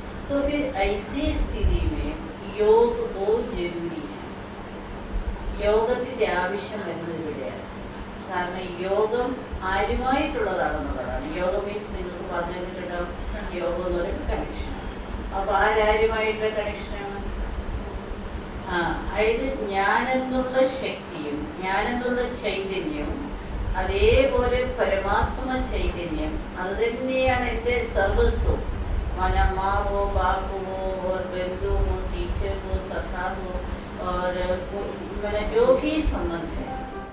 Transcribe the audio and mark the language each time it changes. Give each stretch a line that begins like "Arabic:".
Hindi: तो फिर ऐसी स्थिति में योग बहुत जरूरी है.
Malayalam: യോഗത്തിൻ്റെ ആവശ്യം വരുന്നത് ഇവിടെയാണ്. കാരണം യോഗം ആരുമായിട്ടുള്ളതാണെന്നുള്ളതാണ്. യോഗം മീൻസ് നിങ്ങൾക്ക് പറഞ്ഞു തന്നിട്ടുണ്ടാവും, യോഗം എന്ന് പറയുമ്പോൾ കണക്ഷനാണ്. അപ്പോൾ ആരാരുമായിട്ടുള്ള കണക്ഷനാണ്? അതായത് ഞാനെന്നുള്ള ശക്തിയും ഞാനെന്നുള്ള ചൈതന്യവും അതേപോലെ പരമാത്മ ചൈതന്യം അത് തന്നെയാണ് എൻ്റെ സർവസ്വം.
Hindi: मन माँ हो, बाप हो और बंधु हो, टीचर हो, सखा हो और मेरा जो भी संबंध है